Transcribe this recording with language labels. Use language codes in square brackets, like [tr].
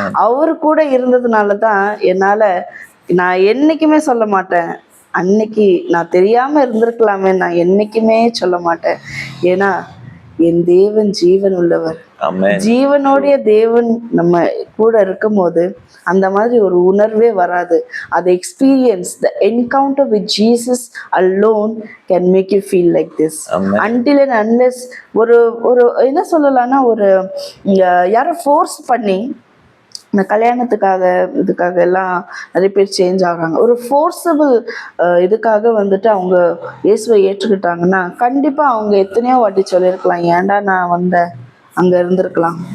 [ta] அவரு கூட இருந்ததுனால தான் நான் என்னைக்குமே சொல்ல மாட்டேன் அன்னைக்கு நான் தெரியாம இருந்திருக்கலாமே, நான் என்னைக்குமே சொல்ல மாட்டேன். ஏன்னா என் தேவன் ஜீவன் உள்ளவர். ஜீவனுடைய தேவன் நம்ம கூட இருக்கும் போது அந்த மாதிரி ஒரு உணர்வே வராது. [en] அது experience, the encounter with Jesus alone can make you feel like this. Until and unless [ta] ஒரு என்ன சொல்லலாம்னா, யாரோ ஃபோர்ஸ் பண்ணி இந்த இதுக்காக எல்லாம் நிறைய பேர் சேஞ்ச் ஆகுறாங்க. ஒரு ஃபோர்ஸபிள் இதுக்காக அவங்க இயேசுவை ஏற்றுக்கிட்டாங்கன்னா கண்டிப்பா அவங்க எத்தனையோ வாட்டி சொல்லியிருக்கலாம், ஏன்டா நான் அங்க இருந்திருக்கலாம்.